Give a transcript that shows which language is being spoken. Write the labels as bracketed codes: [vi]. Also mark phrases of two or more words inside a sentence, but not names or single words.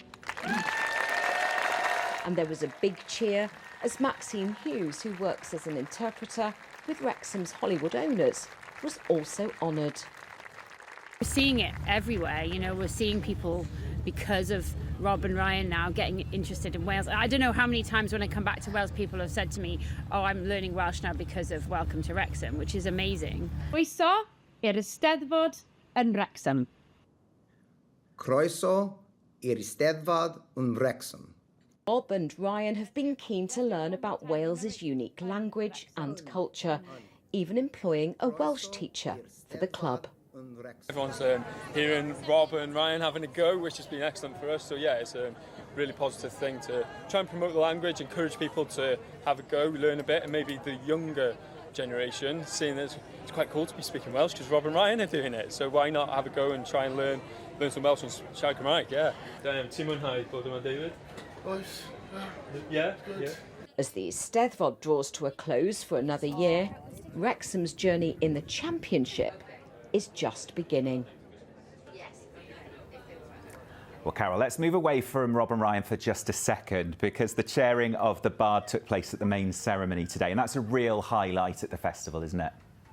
[en] And there was a big cheer as Maxine Hughes, who works as an interpreter with Wrexham's Hollywood owners, was also honoured. We're seeing it everywhere, we're seeing people, because of Rob and Ryan now, getting interested in Wales. I don't know how many times when I come back to Wales people have said to me, oh, I'm learning Welsh now because of Welcome to Wrexham, which is amazing. [cy] Croeso i'r Eisteddfod yn Wrexham. Croeso i'r Eisteddfod yn Wrexham. [en] Bob and Ryan have been keen to learn about Wales's unique language and culture, even employing a Welsh teacher for the club. Everyone's hearing Rob and Ryan having a go, which has been excellent for us. So yeah, it's a really positive thing to try and promote the language, encourage people to have a go, learn a bit, and maybe the younger generation seeing that it's quite cool to be speaking Welsh because Rob and Ryan are doing it. So why not have a go and try and learn some Welsh and [cy] siarad Cymraeg? [en] Yeah. [cy] Ti'n mwynhau bod yma, David? [en] Yeah. As the Eisteddfod draws to a close for another year, Wrexham's journey in the Championship is just beginning. Well, Carol, let's move away from Rob and Ryan for just a second, because the chairing of the Bard took place at the main ceremony today, and that's a real highlight at the festival, isn't it?